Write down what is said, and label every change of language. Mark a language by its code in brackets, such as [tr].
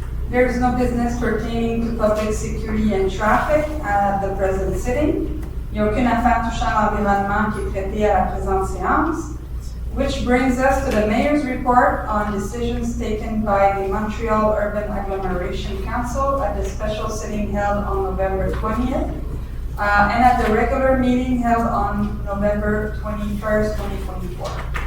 [en] There is no business pertaining to public security and traffic at the present sitting. [fr] Il n'y a aucune affaire touchant l'environnement qui est traitée à la présente séance. [en] Which brings us to the Mayor's report on decisions taken by the Montreal Urban Agglomeration Council at the special sitting held on November 20th and at the regular meeting held on November 21st, 2024.